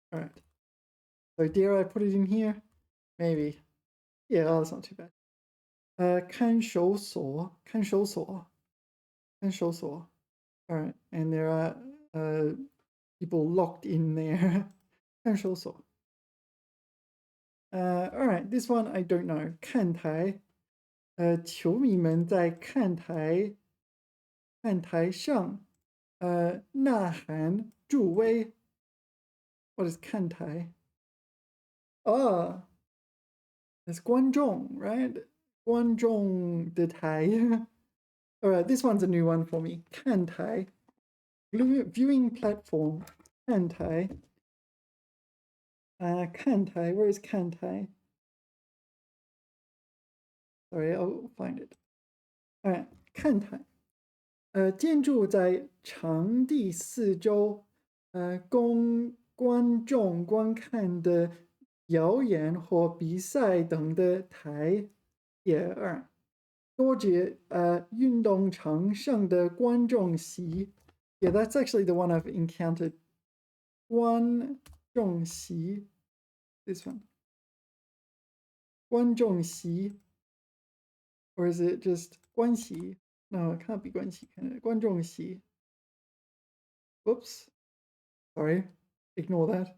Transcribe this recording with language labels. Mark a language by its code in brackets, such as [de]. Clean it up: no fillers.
[en] All right. So dare I put it in here? Maybe. Yeah, that's not too bad. 看守所.All right. And there are people locked in there. [zh] 看守所. [en] All right, this one I don't know. [zh] 看台. 球迷们在看台上呐喊助威。 [en] What is [zh] 看台? [en] It's 观众, right? 观众的台. All right, this one's a new one for me. 看台 viewing platform. [zh] 看台 看台 [en] where is [zh] 看台? [en] Sorry, I'll find it. All right, [zh] 看台建筑在场地四周供观众观看的表演或比赛等的台也多节运动场上的观众席 [en] Yeah, that's actually the one I've encountered. 观众席 This one. 观众席 Or is it just 观席? No, it can't be 观席. 观众席 Whoops. Sorry. Ignore that.